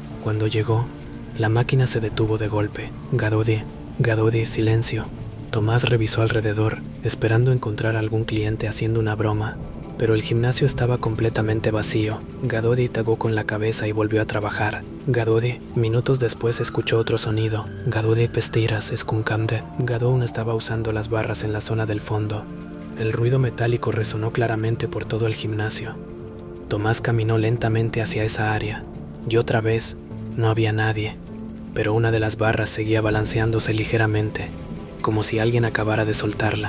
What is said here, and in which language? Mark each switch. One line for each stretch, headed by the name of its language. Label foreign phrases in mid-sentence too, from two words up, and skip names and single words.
Spanish: Cuando llegó, la máquina se detuvo de golpe. Gadodi. Gadodi, silencio. Tomás revisó alrededor, esperando encontrar algún cliente haciendo una broma, pero el gimnasio estaba completamente vacío. Gadodi tagó con la cabeza y volvió a trabajar. Gadodi. Minutos después escuchó otro sonido. Gadodi pestiras escuncamde. Gadou estaba usando las barras en la zona del fondo. El ruido metálico resonó claramente por todo el gimnasio. Tomás caminó lentamente hacia esa área, y otra vez no había nadie, pero una de las barras seguía balanceándose ligeramente, como si alguien acabara de soltarla.